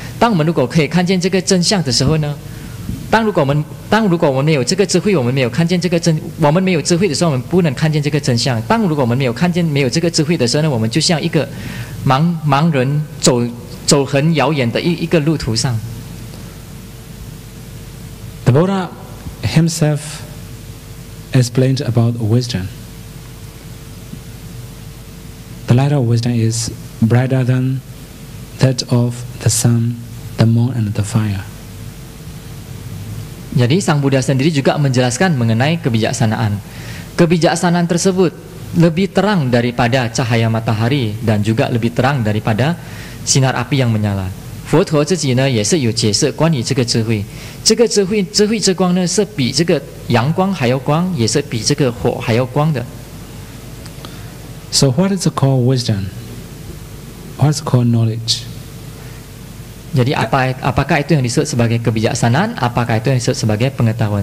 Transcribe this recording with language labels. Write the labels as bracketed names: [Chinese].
[Chinese] 当我们如果可以看见这个真相的时候呢，如果我们没有这个智慧，我们没有看见我们没有智慧的时候，我们不能看见这个真相。如果我们没有这个智慧的时候呢，我们就像一个盲人走很遥远的一个路途上。 [English] The Buddha himself explained about wisdom. The light of wisdom is brighter than that of the sun, the moon, and the fire. [Indonesian] Jadi Sang Buddha sendiri juga menjelaskan mengenai kebijaksanaan. Kebijaksanaan tersebut lebih terang daripada cahaya matahari dan juga lebih terang daripada sinar api yang menyala. [Chinese] 佛陀自己呢也是有解释关于这个智慧，这个智慧之光呢是比这个阳光还要光，也是比这个火还要光的。 [English] So what is called wisdom? What is called knowledge? [Indonesian] Jadi apakah itu yang disebut sebagai kebijaksanaan? Apakah itu yang disebut sebagai pengetahuan?